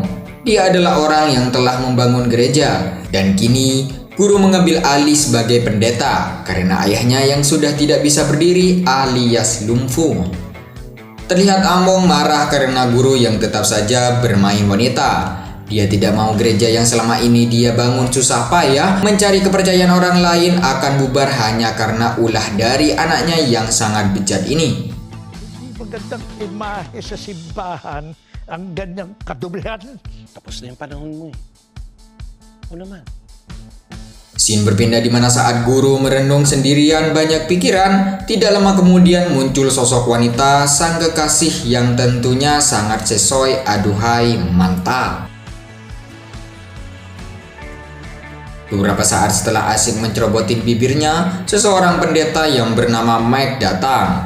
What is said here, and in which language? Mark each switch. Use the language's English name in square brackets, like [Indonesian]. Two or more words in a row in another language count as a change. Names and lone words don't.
[Indonesian] Dia adalah orang yang telah membangun gereja dan kini Guru mengambil alih sebagai pendeta karena ayahnya yang sudah tidak bisa berdiri alias lumpuh. Terlihat Among marah karena Guru yang tetap saja bermain wanita. Dia tidak mau gereja yang selama ini dia bangun susah payah mencari kepercayaan orang lain akan bubar hanya karena ulah dari anaknya yang sangat bejat ini. [Filipino] Magandang imahe sa simbahan ang ganyang kadublehan. Tapos na yung panahon mo eh. O naman. [Indonesian] Scene berpindah di mana saat Guru merenung sendirian banyak pikiran, tidak lama kemudian muncul sosok wanita sang kekasih yang tentunya sangat sesuai, aduhai mantap. Beberapa saat setelah asik mencerobotin bibirnya, seseorang pendeta yang bernama Mike datang.